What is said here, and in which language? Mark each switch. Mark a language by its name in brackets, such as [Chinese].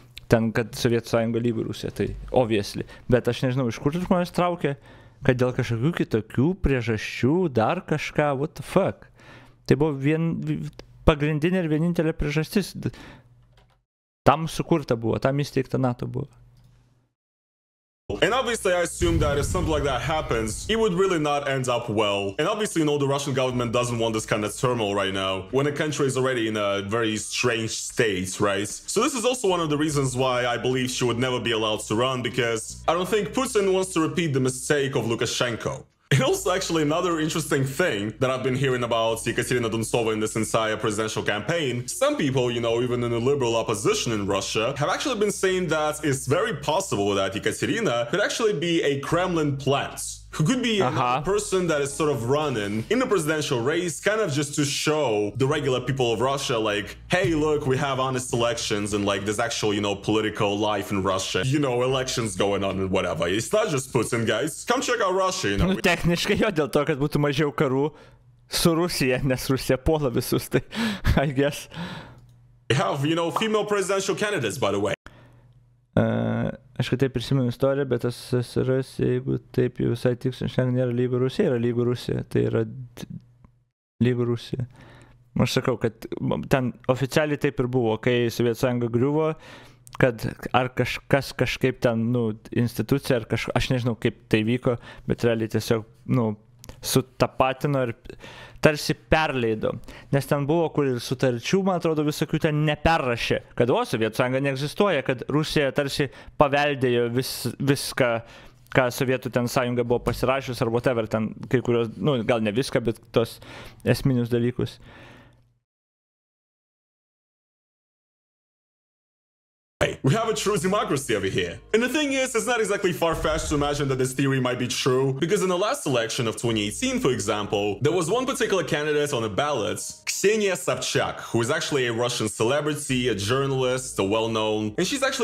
[Lithuanian] Ten, kad Sovietų sąjunga lygu Rusija, tai [English] obviously. [Lithuanian] Bet aš nežinau, iš kur žmonės traukia, kad dėl kažkokių kitokių priežasčių dar kažką, [English] what the fuck. [Lithuanian] Tai buvo pagrindinė ir vienintelė priežastis. Tam sukurta buvo, tam įsteigta NATO buvo. [English] And obviously I assume that if something like that happens, it would really not end up well. And obviously, the Russian government doesn't want this kind of turmoil right now, when the country is already in a very strange state, right? So this is also one of the reasons why I believe she would never be allowed to run, because I don't think Putin wants to repeat the mistake of Lukashenko. And also, actually, another interesting thing that I've been hearing about Ekaterina Duntsova in this entire presidential campaign, some people, even in the liberal opposition in Russia, have actually been saying that it's very possible that Ekaterina could actually be a Kremlin plant, who could be a person that is sort of running in the presidential race, kind of just to show the regular people of Russia, like, hey, look, we have honest elections, and like, there's actual, political life in Russia, elections going on and whatever. It's not just Putin, guys. Come check out Russia, [Lithuanian] Techniškai jo, dėl to, kad būtų mažiau karų su Rusija, nes Rusija puola visus, tai, [English] I guess. We have, female presidential candidates, by the way. [Lithuanian] Aš taip prisimenu istoriją, bet tas SRS, jeigu taip jau visai tiksliai, šiandien nėra lygu Rusija, yra lygu Rusija. Tai yra lygu Rusija. Aš sakau, kad ten oficialiai taip ir buvo, kai Sovietų sąjunga griuvo, kad ar kažkaip ten, institucija, ar aš nežinau, kaip tai vyko, bet realiai tiesiog, sutapatino ir tarsi perleido. Nes ten buvo, kur ir sutarčių, man atrodo, visokių ten neperrašė, kad Sovietų sąjunga neegzistuoja, kad Rusija tarsi paveldėjo viską, ką Sovietų ten sąjunga buvo pasirašius, ar [English] whatever, [Lithuanian] ten kai kurios, gal ne viską, bet tos esminius dalykus. [English] We have a true democracy over here. And the thing is, it's not exactly far-fetched to imagine that this theory might be true, because in the last election of 2018, for example, there was one particular candidate on the ballot, Ksenia Sobchak, who is actually a Russian celebrity, a journalist, a well-known, and she's actually...